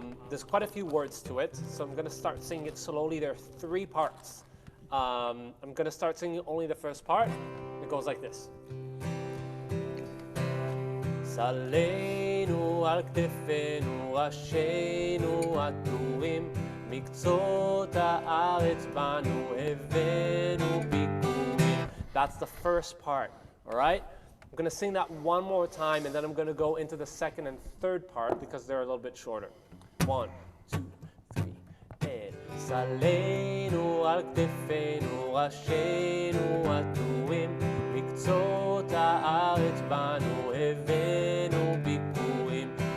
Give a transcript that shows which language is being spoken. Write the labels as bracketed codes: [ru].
[en] There's quite a few words to it, so I'm going to start singing it slowly. There are 3 parts. I'm going to start singing only the first part. It goes like this. [he] Salenu al ktefenu ראשינו עטורים מקצות הארץ בנו הבאנו ביקורים. [en] That's the first part, all right? I'm going to sing that one more time, and then I'm going to go into the second and third part because they're a little bit shorter. 1, 2, 3, and [he] סלנו על כתפינו ראשינו עטורים מקצות הארץ בנו הבאנו ביקורים